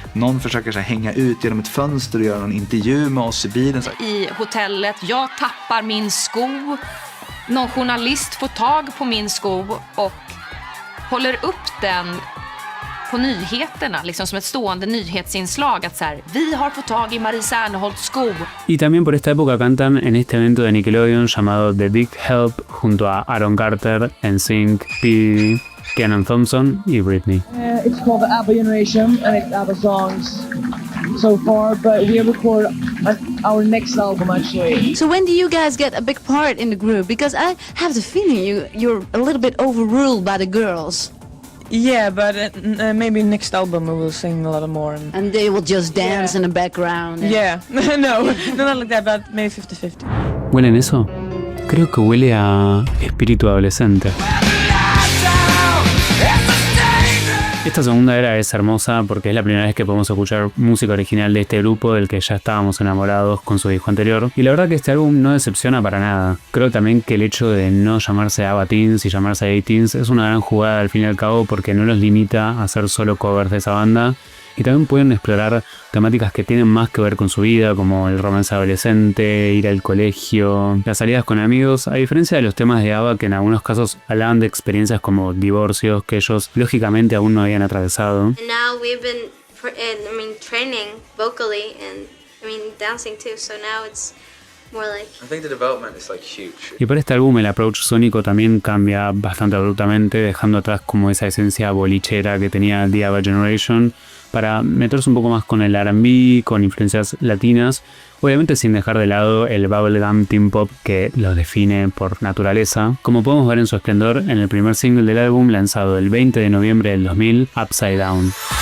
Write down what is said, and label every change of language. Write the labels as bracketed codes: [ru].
[sv] Någon försöker så här hänga ut genom ett fönster och göra någon intervju med oss i bilen. Så. I hotellet, jag tappar min sko. Någon journalist får tag på min sko och håller upp den på nyheterna, liksom som ett stående nyhetsinslag att så här, vi har fått tag i Marie Serneholtz sko. [es] Y también por esta época cantan en este evento de Nickelodeon llamado The Big Help junto a Aaron Carter, NSYNC, P. Kenan Thompson y Britney. [en] It's called the ABBA Generation and it's ABBA songs so far, but we record our next album actually. So when do you guys get a big part in the group? Because I have the feeling you're a little bit overruled by the girls. Yeah, but maybe next album we will sing a lot more. And they will just dance in the background. Yeah, no, not like that, but maybe 50-50. [es] ¿Huelen eso? Creo que huele a espíritu adolescente. Esta segunda era es hermosa porque es la primera vez que podemos escuchar música original de este grupo del que ya estábamos enamorados con su disco anterior. Y la verdad que este álbum no decepciona para nada. Creo también que el hecho de no llamarse ABBA Teens y llamarse A-Teens es una gran jugada al fin y al cabo porque no los limita a hacer solo covers de esa banda. Y también pueden explorar temáticas que tienen más que ver con su vida, como el romance adolescente, ir al colegio, las salidas con amigos, a diferencia de los temas de ABBA que en algunos casos hablaban de experiencias como divorcios que ellos lógicamente aún no habían atravesado. [en] And now we've been, training vocally and, dancing too. So now it's more like. I think the development is like huge. [es] Y para este álbum el approach sónico también cambia bastante abruptamente, dejando atrás como esa esencia bolichera que tenía The ABBA Generation, para meterse un poco más con el R&B, con influencias latinas, obviamente sin dejar de lado el bubblegum teen pop que los define por naturaleza, como podemos ver en su esplendor en el primer single del álbum lanzado el 20 de noviembre del 2000, Upside Down.